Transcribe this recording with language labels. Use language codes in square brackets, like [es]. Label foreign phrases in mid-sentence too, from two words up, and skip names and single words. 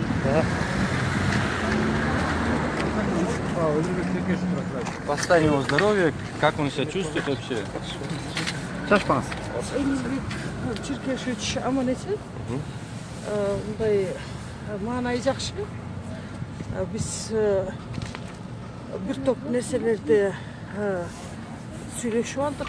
[ru] По состоянию здоровья, как он себя чувствует вообще? [ky] Шашпаңыз. Элизбек Черкешевич аман эсен. Мындай маанайы жакшы. Биз бир топ нерселерди сүйлөшүп алдык.